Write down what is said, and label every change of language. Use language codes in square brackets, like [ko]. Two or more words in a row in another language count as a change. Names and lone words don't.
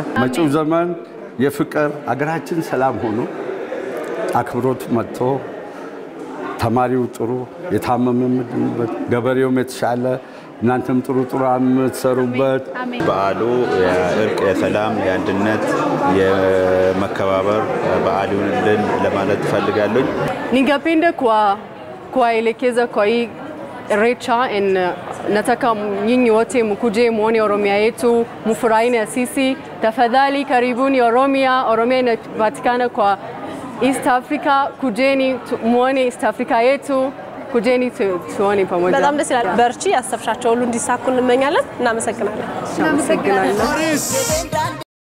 [am] መጪው ዘመን የፍቅር አገራችን ሰላም ሆኖ አክብሮት መጥቶ ተማሪው ጥሩ የታመመም ገበሬው የተሻለ እናንተም ጥሩ አምትሰሩበት በዓሉ የእርቅ የሰላም የአንድነት የመከባበር በዓል ይሁንልን ለማለት ፈልጋለሁ። [sw] Ningependa kuwaelekeza kwa hii Irecha nataka nyinyi wote mkuje muone Oromia yetu, mfurahie na sisi. Tafadhali karibuni Oromia. Oromia inapatikana kwa East Africa. Kujeni muone East Africa yetu. Kujeni tuone pamoja. [am] በጣም ደስ ይላል። በርቺ ያሰብሻቸው ሁሉ እንዲሳኩ እንመኛለን። እናመሰግናለን።